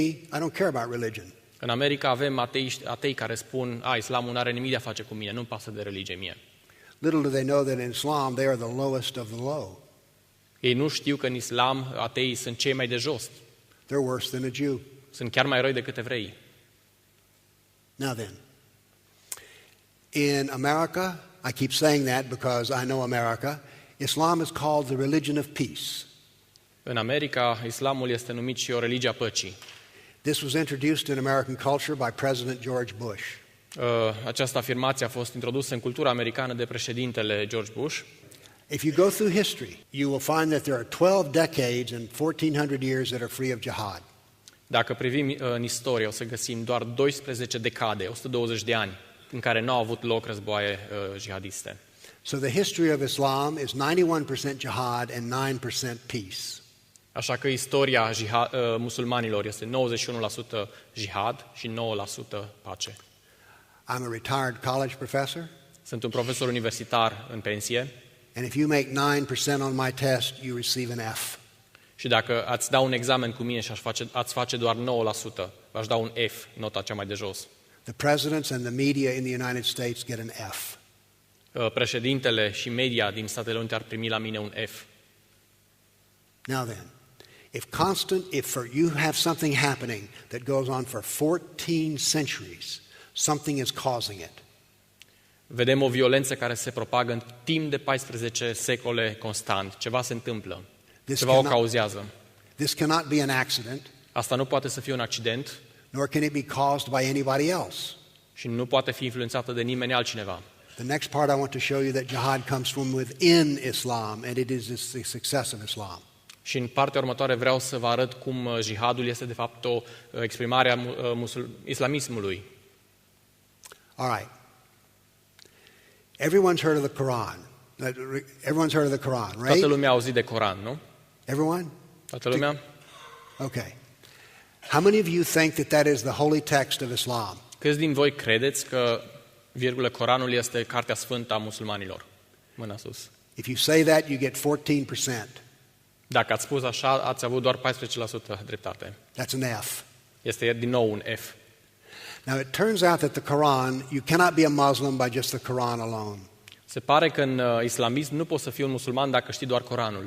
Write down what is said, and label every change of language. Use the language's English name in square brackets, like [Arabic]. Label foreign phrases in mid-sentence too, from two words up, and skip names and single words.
[English] I don't care about religion. [Romanian] În America avem atei care spun, islamul nu are nimic de a face cu mine, nu-mi pasă de religie mie. [English] Little do they know that in Islam they are the lowest of the low. [Romanian] Ei nu știu că în islam ateii sunt cei mai de jos. [English] They're worse than a Jew. [Romanian] Sunt chiar mai răi decât evreii. [English] Now then, in America, I keep saying that because I know America, Islam is called the religion of peace. [Romanian] În America, islamul este numit și o religie a păcii. [English] This was introduced in American culture by President George Bush. [Romanian] Această afirmație a fost introdusă în cultura americană de președintele George Bush. [English] If you go through history, you will find that there are 12 decades and 1400 years that are free of jihad. [Romanian] Dacă privim în istorie, o să găsim doar 12 decade, 120 de ani, în care nu au avut loc războaie jihadiste. [English] So the history of Islam is 91% jihad and 9% peace. [Romanian] Așa că istoria musulmanilor este 91% jihad și 9% pace. [English] I'm a retired college professor. [Romanian] Sunt un profesor universitar în pensie. [English] And if you make 9% on my test, you receive an F. [Romanian] Și dacă ați da un examen cu mine și ați face doar 9%, v-aș da un F, nota cea mai de jos. [English] The presidents and the media in the United States get an F. [Romanian] Președintele și media din Statele Unite ar primi la mine un F. [English] Now then, if you have something happening that goes on for 14 centuries, something is causing it. [Romanian] Vedem o violență care se propagă în timp de 14 secole constant. Ceva se întâmplă. Ceva o cauzează. [English] This cannot be an accident. [Romanian] Asta nu poate să fie un accident. [English] Nor can it be caused by anybody else. [Romanian] Și nu poate fi influențată de nimeni altcineva. [English] The next part I want to show you that jihad comes from within Islam and it is the success of Islam. [Romanian] Și în partea următoare vreau să vă arăt cum jihadul este de fapt o exprimare a islamismului. [English] All right. Everyone's heard of the Quran. Everyone's heard of the Quran, right? [Romanian] Toată lumea a auzit de Coran, nu? [English] Everyone? [Romanian] Toată lumea? [English] Okay. How many of you think that is the holy text of Islam? [Romanian] Câți din voi credeți că Coranul este cartea sfântă a musulmanilor? Mâna sus. [English] If you say that, you get 14%. [Romanian] Dacă ați spus așa, ați avut doar 14% dreptate. [English] That's an F. [Romanian] Este din nou un F. [English] Now it turns out that the Quran, you cannot be a Muslim by just the Quran alone. [Romanian] Se pare că în islamism nu poți să fii un musulman dacă știi doar Coranul.